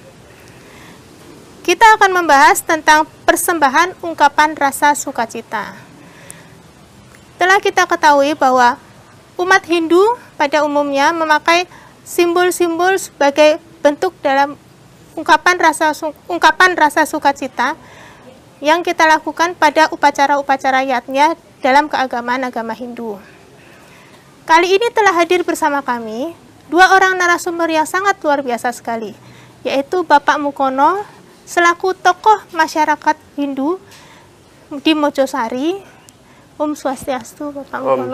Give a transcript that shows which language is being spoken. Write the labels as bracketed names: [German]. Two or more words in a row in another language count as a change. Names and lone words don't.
[Indonesian] Kita akan membahas tentang persembahan ungkapan rasa sukacita. Telah kita ketahui bahwa umat Hindu pada umumnya memakai simbol-simbol sebagai bentuk dalam ungkapan rasa sukacita yang kita lakukan pada upacara-upacara yatnya dalam keagamaan agama Hindu. Kali ini telah hadir bersama kami dua orang narasumber yang sangat luar biasa sekali, yaitu Bapak Mukono selaku tokoh masyarakat Hindu di Mojosari. [Sanskrit] Om Swastiastu, [Indonesian] Bapak Mukono.